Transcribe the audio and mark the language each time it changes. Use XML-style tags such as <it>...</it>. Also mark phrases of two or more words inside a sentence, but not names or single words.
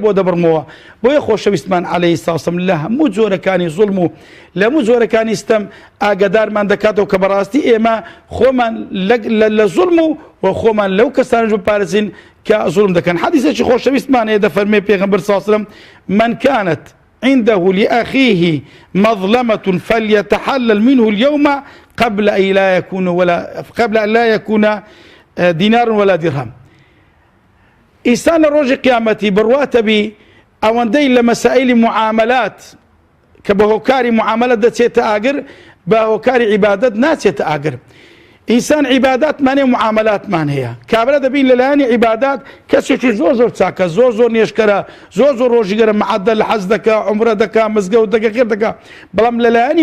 <ckb>بۆ دەبڕمەوە بۆیە خۆشەویستمان</ckb> <ar>عەلەیهی سەڵام</ar> <ckb>لە هەموو جۆرەکانی زوڵم و لە هەموو جۆرەکانی ستەم ئاگادارمان دەکاتەوە کە بەڕاستی ئێمە خۆمان لە زوڵم و خۆمان لەو کەسانش بپارێزین کە زوڵم دەکەن حەدیسێکی خۆشەویستمان هەیە دەفەرمێ پێغەمبەر</ckb> <ar>صلی الله علیه وسلم من كانت عنده لأخيه مظلمة فليتحلل منه اليوم قبل أن لا يكون دينار ولا درهم</ar> <ckb>ئینسان لە ڕۆژی قیامەتی بڕواتە بی ئەوەندەی لە مەسائیلی معاملات کە بە هۆکاری معاملەت دەچێتە ئاگر بە هۆکاری عیبادەت ناچێتە ئاگر ئینسان عیباداتمان هەیە معاملاتمان هەیە کابرا دەبین لەلایەنی عیبادات کەسێکی زۆر چاکە زۆر نێشکەرە زۆر ڕۆژیگەرە مەعەدە لە حەج دەکا عومرە دەکا مزگەوت دەکا خێر دەکا بەڵام لەلایەنی</ckb>